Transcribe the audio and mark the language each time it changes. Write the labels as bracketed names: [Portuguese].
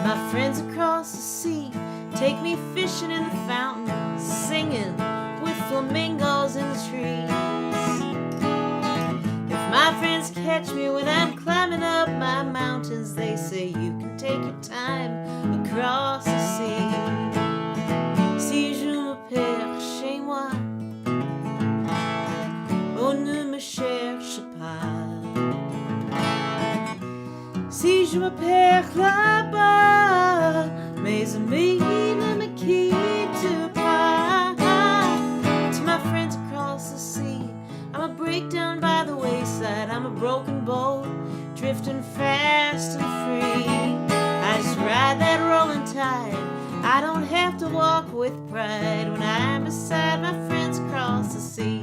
[English] Friends across the sea take me fishing in the fountain, singing with flamingos in the trees. If my friends catch me when I'm climbing up my mountains, they say you can take your time across the sea. [French] Si je me perds chez moi, on ne me cherche pas. Si je me perds là-bas, mes amis ne me quittent pas. [English] To my friends across the sea, I'm a breakdown by the wayside. I'm a broken boat, drifting fast and free. I just ride that rolling tide. I don't have to walk with pride when I'm beside my friends across the sea.